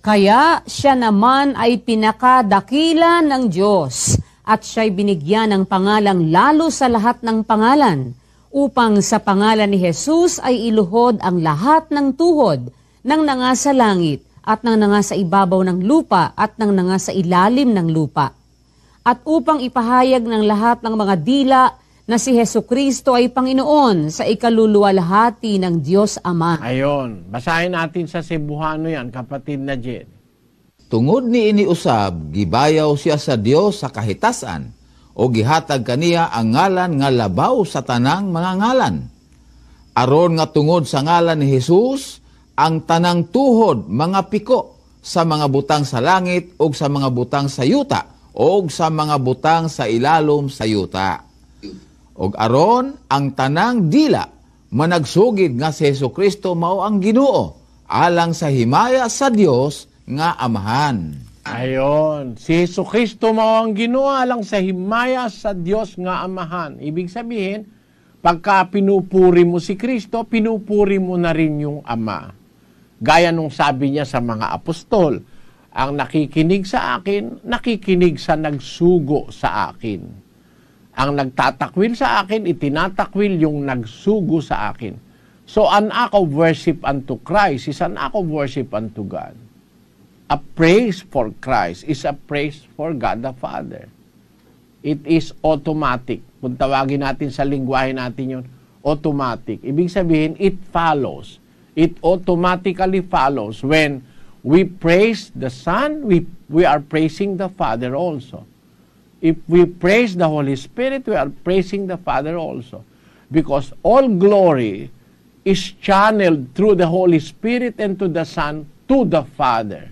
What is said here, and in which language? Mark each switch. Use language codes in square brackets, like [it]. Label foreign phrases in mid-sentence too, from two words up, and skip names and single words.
[tl] Kaya siya naman ay pinakadakila ng Diyos at siya'y binigyan ng pangalang lalo sa lahat ng pangalan, upang sa pangalan ni Jesus ay iluhod ang lahat ng tuhod ng nanga sa langit at ng nanga sa ibabaw ng lupa at ng nanga sa ilalim ng lupa. At upang ipahayag ng lahat ng mga dila na si Hesukristo ay Panginoon sa ikaluluwalhati ng Diyos Ama. Ayon, basahin natin sa Cebuano yan, kapatid na Jen. [ceb] Tungod ni iniusab, gibayaw siya sa Dios sa kahitasan, o gihatag kaniya ang ngalan nga labaw sa tanang mga ngalan. Aron nga tungod sa ngalan ni Jesus, ang tanang tuhod mga piko sa mga butang sa langit o sa mga butang sa yuta o sa mga butang sa ilalom sa yuta. Og aron ang tanang dila managsugid nga si Hesukristo mao ang Ginoo alang sa himaya sa Dios nga Amahan. Ayon, si Hesukristo mao ang Ginoo alang sa himaya sa Dios nga Amahan. [tl] Ibig sabihin, pagka pinupuri mo si Kristo, pinupuri mo na rin yung Ama. Gaya nung sabi niya sa mga apostol, ang nakikinig sa akin, nakikinig sa nagsugo sa akin. Ang nagtatakwil sa akin, itinatakwil yung nagsugo sa akin. [en] So an act of worship unto Christ is an act of worship unto God. A praise for Christ is a praise for God the Father. It is automatic. [tl] Kung tawagin natin sa lingwahe natin yun, automatic. Ibig sabihin, [en] it follows. It automatically follows. When we praise the Son, we are praising the Father also. If we praise the Holy Spirit, we are praising the Father also. Because all glory is channeled through the Holy Spirit and to the Son, to the Father.